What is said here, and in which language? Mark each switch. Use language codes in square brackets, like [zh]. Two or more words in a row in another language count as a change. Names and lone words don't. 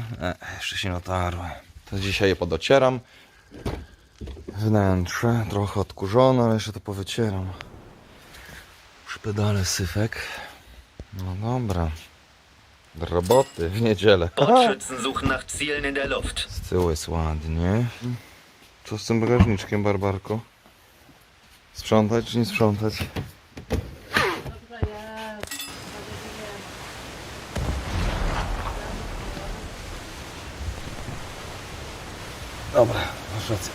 [pl] Jeszcze się dotarły. To dzisiaj je podocieram. Wnętrze trochę odkurzone, ale jeszcze to powycieram. Przy pedale syfek. No dobra. Do roboty w niedzielę. [de] Bordschützen suchen nach Zielen in der Luft. [pl] Z tyłu jest ładnie. Co z tym bagażniczkiem, Barbarko? Sprzątać czy nie sprzątać? Dobra, masz rację.